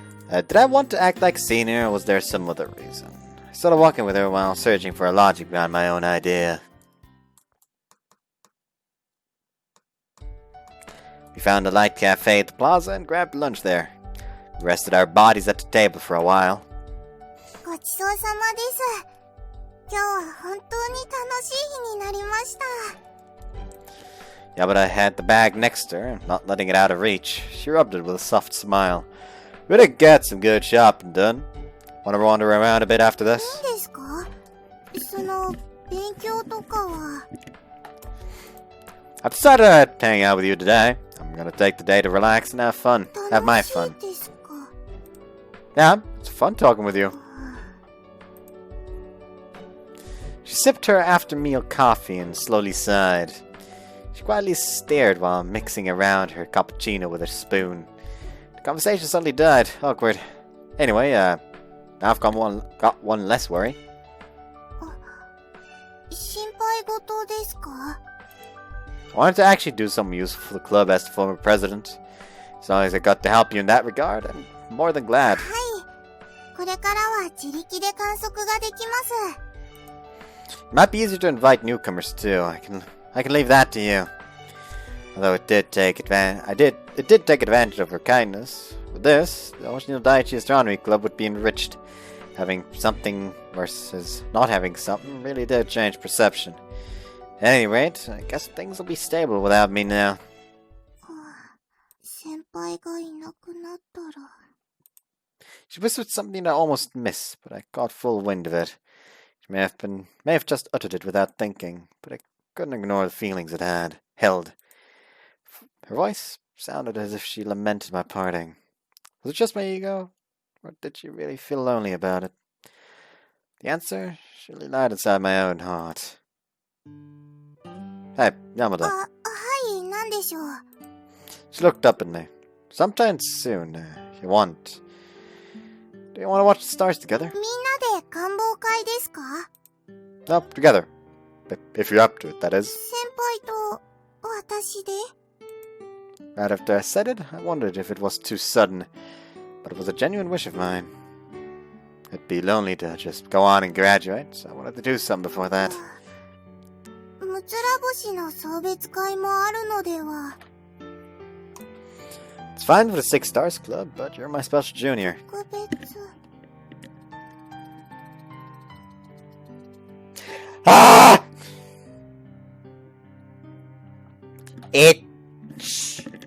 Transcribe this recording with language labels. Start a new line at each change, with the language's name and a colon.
English: Did I want to act like a senior, or was there some other reason? I started walking with her while searching for a logic behind my own idea. We found a light cafe at the plaza and grabbed lunch there. We rested our bodies at the table for a while.
Japanese: ごちそうさまです。今日は本当に楽しい日になりました。
English: Yamada had the bag next to her, not letting it out of reach. She rubbed it with a soft smile. We did get some good shopping done. Want to wander around a bit after this?
Japanese: 何ですか？その勉強とかは。
English: I've decided to hang out with you today. I'm gonna take the day to relax and have fun. Have my fun.
Japanese: 楽しいですか？
English: Yeah, it's fun talking with you. She sipped her after-meal coffee and slowly sighed. She quietly stared while mixing around her cappuccino with a spoon. The conversation suddenly died. Awkward. Anyway, now I've got one less worry.
Japanese: 心配事ですか？
English: I wanted to actually do something useful for the club as the former president. As long as I got to help you in that regard, I'm more than glad.
Japanese: はい。これからは自力で観測ができます。
English: It might be easier to invite newcomers too. I can leave that to you. Although it did take advantage of her kindness. With this, the Ocean Daiichi Astronomy Club would be enriched. Having something versus not having something really did change perception. At any rate, I guess things will be stable without me now.
Japanese: 先輩がいなくなったら。
English: She whispered something I almost missed, but I caught full wind of it. She may have just uttered it without thinking, but I couldn't ignore the feelings it held. Her voice sounded as if she lamented my parting. Was it just my ego, or did she really feel lonely about it? The answer surely lied inside my own heart. Hey, Yamada.
Japanese: はい、何でしょう。
English: She looked up at me. Sometime soon, if you want. Do you want to watch the stars together?
Japanese: みんなで観望会ですか？
English: No, together. If you're up to it, that is.
Japanese: 先輩と私で？
English: Right after I said it, I wondered if it was too sudden, but it was a genuine wish of mine. It'd be lonely to just go on and graduate, so I wanted to do something before that.
Japanese: むつら星の送別会もあるのでは？
English: It's fine for the Six Stars Club, but you're my special junior.
Japanese: 特別。 Ah!
English: Itch.